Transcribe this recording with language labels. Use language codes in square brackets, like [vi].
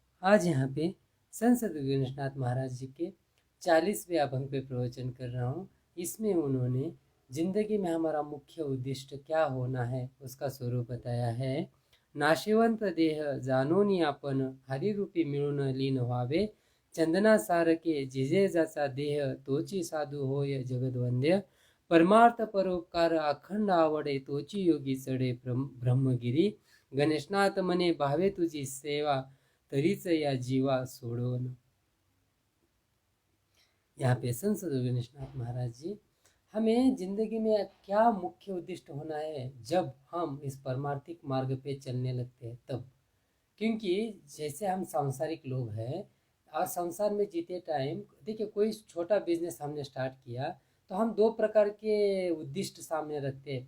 [hi] आज यहाँ पे संत सद्गुरु गणेशनाथ महाराज जी के 40वें अभंग पे प्रवचन कर रहा हूँ। इसमें उन्होंने जिंदगी में हमारा मुख्य उद्देश्य क्या होना है उसका स्वरूप बताया है। [mr] नाशिवंत देह जाणोनी आपण हरिरूपी मिळून लीन व्हावे। चंदना सारखे जिजेजाचा देह तोची साधू होय जगदवंद्य। परमार्थ परोपकार अखंड आवडे तोची योगी चढे ब्रह्मगिरी। गणेशनाथ म्हणे भावे तुझी सेवा तरीच या जीवा सोडवन। [hi] यहाँ पे संत गणेशनाथ महाराज जी हमें जिंदगी में क्या मुख्य उद्देश्य होना है जब हम इस परमार्थिक मार्ग पे चलने लगते हैं तब। क्योंकि जैसे हम सांसारिक लोग हैं और संसार में जीते टाइम देखिए कोई छोटा बिजनेस हमने स्टार्ट किया तो हम दो प्रकार के उद्देश्य सामने रखते हैं।